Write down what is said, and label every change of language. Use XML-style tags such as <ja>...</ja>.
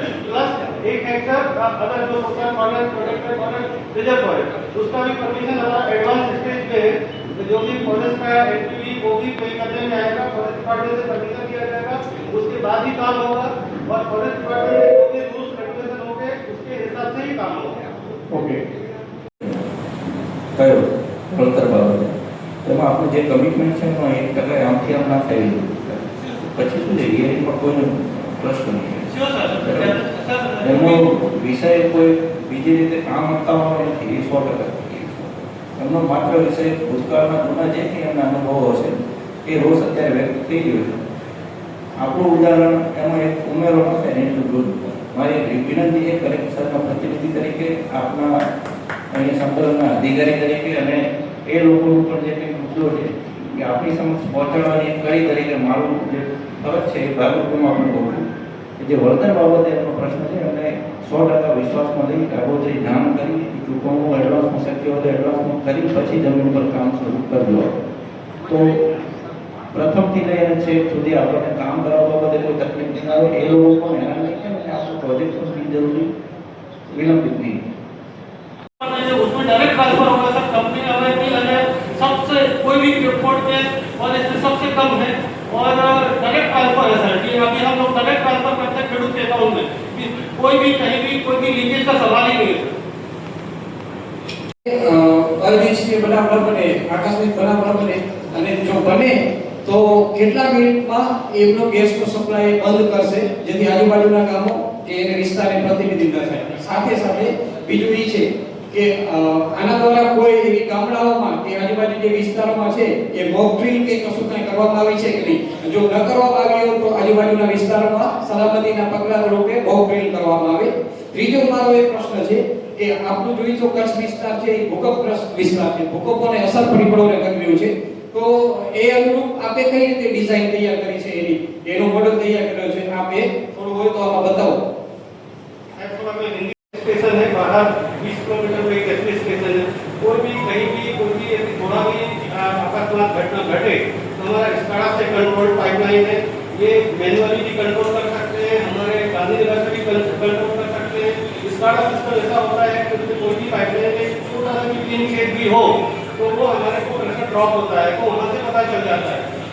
<hi>Plus 1 Hector अगर जो social forest protected forest reserve forest उसका भी परमिशन हमारा एडवांस स्टेज पे है तो जो भी फॉरेस्ट का एनपीवी वो भी पे करने में आएगा फॉरेस्ट डिपार्टमेंट से परमिशन दिया जाएगा उसके बाद ही काम होगा और फॉरेस्ट डिपार्टमेंट के जो भी रूल्स रेगुलेशन होंगे उसके हिसाब से ही काम होगा. ઓકે</hi> <gu>કયો વળતર બાબતે તેમાં આપણું જે કમિટમેન્ટ છે એમાં 1% આમથી આમ ના થઈ રહ્યું પછી શું છે રિયલિટીમાં કોઈનો પ્રશ્ન નહીં એમનો વિષય કોઈ બીજી રીતે કામ અટકાવવાનો નથી એ 100% એમનો માત્ર વિષય ભૂતકાળના જૂના જે કંઈ એમના અનુભવો હશે એ રોજ અત્યારે વ્યક્ત થઈ ગયો છે આપણું ઉદાહરણ એમાં એક ઉમેરો ન થાય ને એટલું દૂર મારી વિનંતી એ કલેક્ટરના પ્રતિનિધિ તરીકે આપના અહીંયા સંકલનના અધિકારી તરીકે અને એ લોકોનું પણ જે કંઈ મુદ્દો છે કે આપણી સમક્ષ પહોંચાડવાની કઈ તરીકે મારું જે ફરજ છે એ ભાગરૂપમાં આપણે કહું છું કે જે વળતર બાબતે એમનો પ્રશ્ન છે અને 100% વિશ્વાસમાં લઈ આગોતરી જાણ કરી ચૂકવણું એડવાન્સમાં શક્ય હોય તો એડવાન્સમાં કરી પછી જમીન પર કામ શરૂ કરજો તો પ્રથમથી લઈને છેક સુધી આપણને કામ કરાવવા બાબતે કોઈ તકલીફ નહીં આવે એ લોકો પણ હેરાન નહીં થાય અને આપણો પ્રોજેક્ટ પણ બિનજરૂરી વિલંબિત નહીં</gu> <hi>उसमें डायरेक्ट ट्रांसफर होगा सर कंपनी अवेलेबल है सबसे कोई भी रिपोर्ट में और इसमें सबसे कम है और डायरेक्ट ट्रांसफर है सर कि अभी हम लोग डायरेक्ट ट्रांसफर करते हैं खेडूत के अकाउंट में कोई भी कहीं भी कोई भी लीकेज का सवाल ही नहीं है</hi> <gu>અનિચ્છનીય બનાવ ન બને આકસ્મિક બનાવ ન બને અને જો બને તો કેટલા મિનિટમાં એમનો ગેસનો સપ્લાય બંધ કરશે જેથી આજુબાજુના ગામો કે એને વિસ્તારને પ્રતિનિધિત્વ થાય સાથે સાથે બીજું એ છે કે આના દ્વારા કોઈ એવી ગામડાઓમાં કે આજુબાજુ જે વિસ્તારોમાં છે એ મોક ડ્રીલ કે કશું કંઈ કરવામાં આવી છે કે નહીં જો ન કરવામાં આવી હોય તો આજુબાજુના વિસ્તારોમાં સલામતીના પગલાં રૂપે મોક ડ્રીલ કરવામાં આવે. ત્રીજો મારો એક પ્રશ્ન છે કે આપણું જોઈએ તો કચ્છ વિસ્તાર છે એ ભૂકંપગ્રસ્ત વિસ્તાર છે ભૂકંપોને અસર પરિબળોને ગમ્યું છે તો એ અનુરૂપ આપે કઈ રીતે ડિઝાઇન તૈયાર કરી છે એનો મોડલ તૈયાર કર્યો છે આપે થોડું હોય તો આમાં બતાવો.</gu> <hi>स्टेशन है बाहर 20 किलोमीटर में एक एसपी स्टेशन है, कोई भी कहीं भी कोई भी ऐसी थोड़ा भी अकस्मात घटना घटे तो हमारा स्काडा से कंट्रोल पाइपलाइन है, ये मैनुअली भी कंट्रोल कर सकते हैं, हमारे गांधीनगर से भी कंट्रोल कर सकते हैं। स्काडा सिस्टम ऐसा होता है कि उसमें कोई भी पाइपलाइन में छोटा सा भी लीकेज भी हो तो वो हमारे को प्रेशर ड्रॉप होता है, तो वहाँ से पता चल जाता है।</hi>